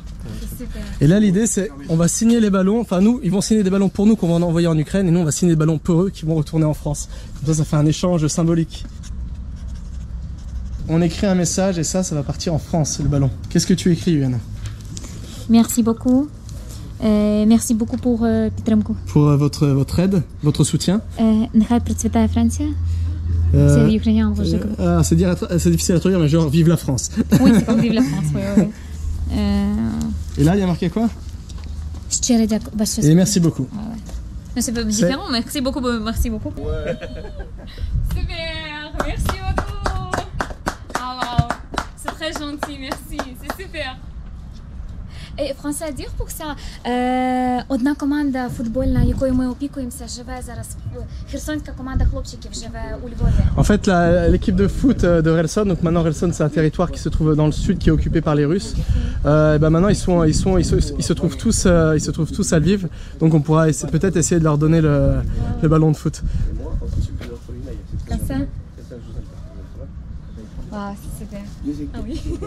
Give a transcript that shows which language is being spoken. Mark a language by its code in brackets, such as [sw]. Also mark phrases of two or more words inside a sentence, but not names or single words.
[fr] Et là l'idée c'est on va signer les ballons, enfin nous ils vont signer des ballons pour nous qu'on va envoyer en Ukraine et nous on va signer des ballons pour eux qui vont retourner en France. Comme ça fait un échange symbolique. On écrit un message et ça va partir en France le ballon. Qu'est-ce que tu écris Yuana? Merci beaucoup. Merci beaucoup pour підтримку. Pour votre aide, votre soutien. [uk] Нехай процвітає Франція. [fr] C'est ukrainien, c'est difficile à traduire mais genre vive la France. Oui, c'est comme vive la France, oui. Et là il y a marqué quoi? [uk] Щиро дякую. [fr] Et merci beaucoup. Mais c'est pas différent, merci beaucoup. Super, merci beaucoup. Ah wow, c'est très gentil, merci, c'est super. [uk] І Франція [fr] dire pour ça. [uk] Одна команда футбольна, якою ми опікуємося, живе зараз. Херсонська команда хлопчиків живе у Львові. [fr] En fait, l'équipe de foot de Relson, donc maintenant Relson c'est un territoire qui se trouve dans le sud qui est occupé par les Russes. Et ben maintenant ils se trouvent tous à Lviv, donc on pourra peut-être essayer de leur donner le ballon de foot. Comme ça. Ah, c'est super. Ah oui.